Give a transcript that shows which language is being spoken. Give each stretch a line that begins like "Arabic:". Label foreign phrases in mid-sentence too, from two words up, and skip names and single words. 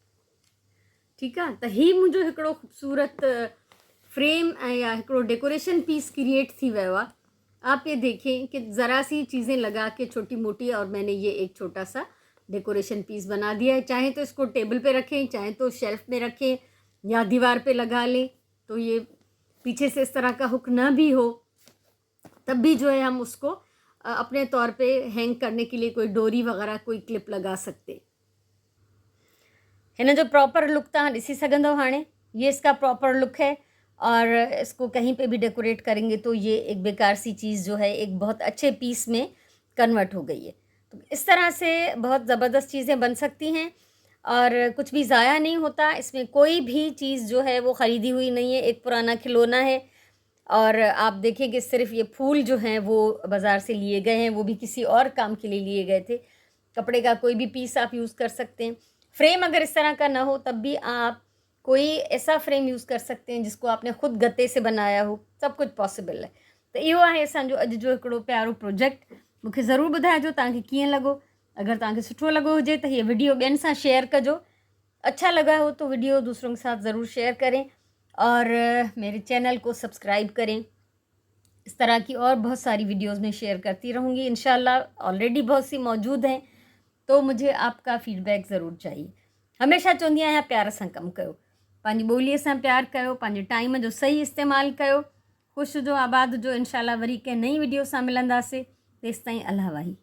Sindhi: ठीक है, तो ही मुंहिंजो हिकिड़ो ख़ूबसूरत फ्रेम या हिकिड़ो
English: decoration piece
Sindhi: क्रिएट थी वियो आहे।
Hindi: आप ये देखें कि ज़रा सी चीज़ें लगा के छोटी मोटी, और मैंने ये एक छोटा सा
English: decoration piece
Hindi: बना दिया है। चाहे तो इसको टेबल पे रखें, चाहे तो शेल्फ में रखें या दीवार पे लगा लें। तो ये पीछे से इस तरह का हुक ना भी हो तब भी जो है हम उसको अपने तौर पे हैंग करने के लिए कोई डोरी वग़ैरह कोई क्लिप लगा सकते।
Sindhi: हिन जो
English: proper look
Sindhi: तव्हां ॾिसी सघंदव हाणे।
Hindi: ये इसका
English: proper look
Hindi: है और इसको कहीं पे भी डेकोरेट करेंगे तो ये एक बेकार सी चीज़ जो है एक बहुत अच्छे पीस में कन्वर्ट हो गई है। तो इस तरह से बहुत ज़बरदस्त चीज़ें बन सकती हैं और कुछ भी ज़ाया नहीं होता। इसमें कोई भी चीज़ जो है वो ख़रीदी हुई नहीं है, एक पुराना खिलौना है। और आप देखिए कि सिर्फ ये फूल जो हैं वो बाज़ार से लिए गए हैं, वो भी किसी और काम के लिए लिए गए थे। कपड़े का कोई भी पीस आप यूज़ कर सकते हैं। फ्रेम अगर इस तरह का ना हो तब भी आप कोई ऐसा फ्रेम यूज़ कर सकते हैं जिसको आपने ख़ुद गत्ते से बनाया हो। सब कुछ पॉसिबल है।
Sindhi: तो इहो आहे असांजो अॼु जो हिकिड़ो प्यारो प्रोजेक्ट। मूंखे ज़रूरु ॿुधाइजो तव्हांखे कीअं लॻो। अगर तव्हांखे सुठो लॻो हुजे तो ये वीडियो ॿियनि सां शेयर कजो।
Hindi: अच्छा लगा हो तो वीडियो दूसरों के साथ ज़रूर शेयर करें और मेरे चैनल को सब्सक्राइब करें। इस तरह की और बहुत सारी वीडियोस में शेयर करती रहूँगी इंशाल्लाह। ऑलरेडी बहुत सी मौजूद हैं, तो मुझे आपका फीडबैक ज़रूर चाहिए।
Sindhi: हमेशा चवंदी आहियां प्यार सां कमु कयो, पंहिंजी ॿोलीअ सां प्यार कयो, पंहिंजे टाइम जो सही इस्तेमालु कयो। ख़ुशि जो आबाद जो इंशाल्लाह वरी कंहिं नई वीडियो सां मिलंदासीं। तेसिताईं अल्लाह वाही।